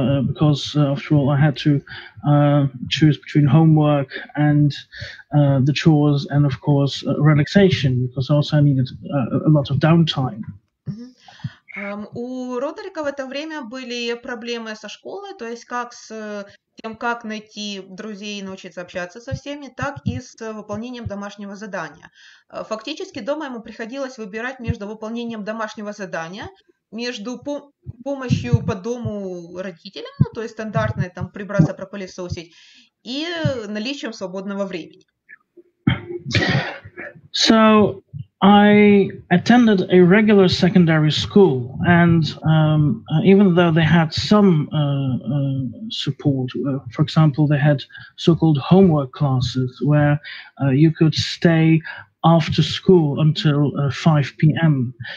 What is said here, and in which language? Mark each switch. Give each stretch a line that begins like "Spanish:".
English: Because after all, I had to choose between homework and the chores, and of course relaxation, because also I needed a lot of downtime.
Russian: У Родерика в это время были проблемы со школой, то есть как с тем, как найти друзей и научиться общаться со всеми, так и с выполнением домашнего задания. Фактически дома ему приходилось выбирать между выполнением домашнего задания, между помощью по дому родителям, ну, то есть стандартное там прибраться, пропылесосить, и наличием свободного времени.
English: So I attended a regular secondary school, and even though they had some support, for example, they had so-called homework classes where you could stay after school until 5 p.m.